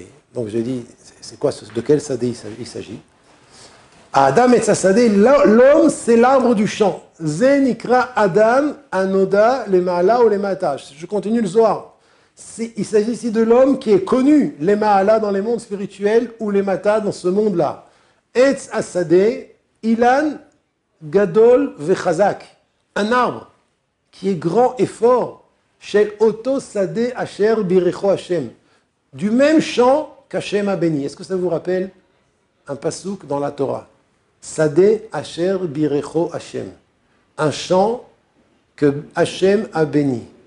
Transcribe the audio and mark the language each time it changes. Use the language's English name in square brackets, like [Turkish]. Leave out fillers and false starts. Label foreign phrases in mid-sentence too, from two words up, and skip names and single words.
[French] Donc j'ai dit, c'est quoi, de quel sadeh il s'agit? [Hebrew] אדם עץ השדה, [French] l'homme c'est l'arbre du champ. [Hebrew] זה נקרא אדם הנודע ל מעלה ו ל מטה. [French] Je continue le Zohar. Il s'agit ici de l'homme qui est connu, les ma'ala dans les mondes spirituels ou les ma'ata dans ce monde-là. [Hebrew] עץ השדה, אילן גדול וחזק. [French] Un arbre qui est grand et fort, [Hebrew] של אותו שדה אשר ברכו השם, [French] du même champ qu'Hashem a béni. Est-ce que ça vous rappelle un pasouk dans la Torah? [Hebrew] שדה אשר ברכו השם, [French] un champ que Hashem a béni.